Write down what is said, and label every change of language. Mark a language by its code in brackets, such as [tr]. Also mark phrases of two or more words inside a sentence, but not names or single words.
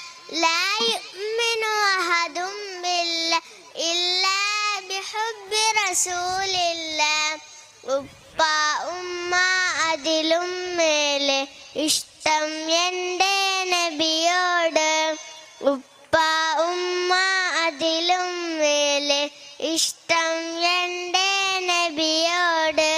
[ar] لا يؤمن أحد بالله إلا بحب رسول الله. [ml] ഉപ്പ ഉമ്മ അതിലും മേലെ ഇഷ്ടം എൻ്റെ നബിയോട്. ഉപ്പ ഉമ്മ അതിലും മേലെ ഇഷ്ടം എൻ്റെ നബിയോട്.